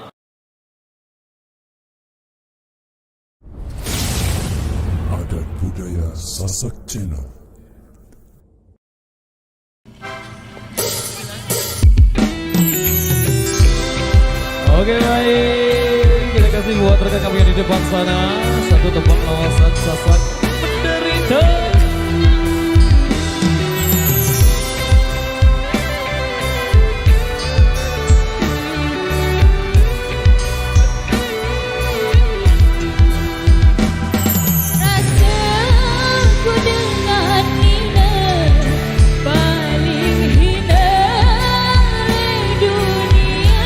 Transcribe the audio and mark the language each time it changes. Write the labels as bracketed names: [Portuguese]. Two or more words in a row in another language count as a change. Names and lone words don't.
[Indonesian] Adat budaya Sasak Cina. Oke baik, kita kasih buat rekan kami yang di depan sana, satu tembang lawasan Sasak Menderita. Rasaku dengan Nina paling hina di dunia.